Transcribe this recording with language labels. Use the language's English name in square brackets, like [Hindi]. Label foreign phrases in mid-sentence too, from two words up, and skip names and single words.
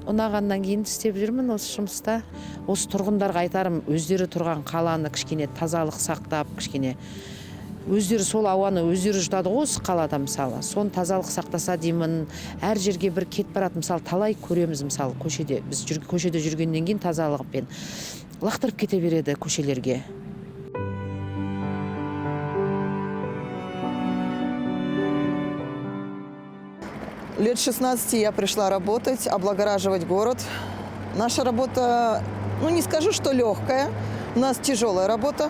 [Kazakh] Ұнағаннан кейін істеп жүрмін осы жұмыста. Осы тұрғындарға айтарым, өздері тұрған қаланы кішкене тазалық сақтап, кішкене өздері сол ауаны өздері жұтады ғой осы қалада мысалы. Сон тазалық сақтаса деймін. Әр жерге бір кетіп барады, мысалы, талай көреміз мысалы көшеде. Біз көшеде жүргеннен кейін тазалықпен лақтырып кете береді көшелерге. [Russian] Лет 16 я пришла работать, облагораживать город. Наша работа, не скажу, что легкая, у нас тяжелая работа.